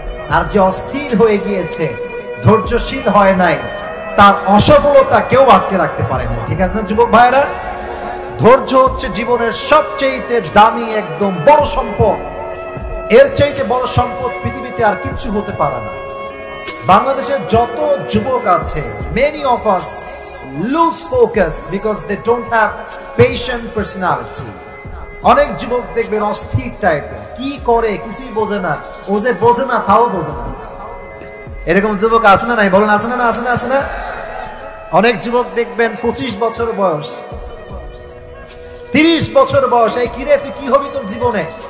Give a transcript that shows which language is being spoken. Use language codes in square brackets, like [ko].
[bn] আর যে অস্থির হয়ে গিয়েছে, ধৈর্যশীল হয় নাই, তার অসফলতা কেউ আটকে রাখতে পারে না। ঠিক আছে না যুবক ভাইরা? ধৈর্য হচ্ছে জীবনের সবচেয়ে দামি, একদম বড় সম্পদ। এর চাইতে বড় সম্পদ পৃথিবীতে আর কিচ্ছু হতে পারে না। বাংলাদেশের যত যুবক আছে, [en] many of us lose focus because they don't have patient personality. [bn] অনেক যুবক দেখবেন অস্থির টাইপের, কি করে কিছুই বোঝে না, ও যে বোঝে না তাও বোঝে না। এরকম যুবক আছে না নাই? বলেন আছে না? আছে না? আছে না? অনেক যুবক দেখবেন 25 বছর বয়স, 30 বছর বয়স, এই কিরে তুই কি হবি তোর জীবনে?